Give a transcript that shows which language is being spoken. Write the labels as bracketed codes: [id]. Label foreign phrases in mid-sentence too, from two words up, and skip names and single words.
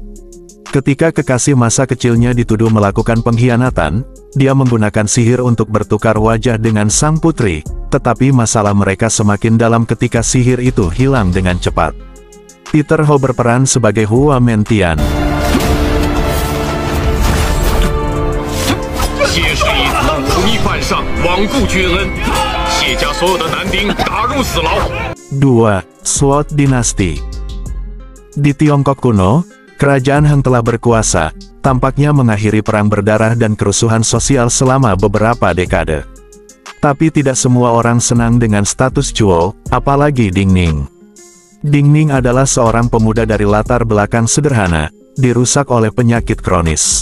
[id] Ketika kekasih masa kecilnya dituduh melakukan pengkhianatan, dia menggunakan sihir untuk bertukar wajah dengan sang putri, tetapi masalah mereka semakin dalam ketika sihir itu hilang dengan cepat. Peter Ho berperan sebagai Hua Mentian. [zh] 谢氏一子忤逆犯上，罔顾君恩，谢家所有的男丁打入死牢。 [id] 2. Sword Dynasty. Di Tiongkok kuno, Kerajaan Han telah berkuasa, tampaknya mengakhiri perang berdarah dan kerusuhan sosial selama beberapa dekade. Tapi tidak semua orang senang dengan status quo, apalagi Ding Ning. Ding Ning adalah seorang pemuda dari latar belakang sederhana, dirusak oleh penyakit kronis.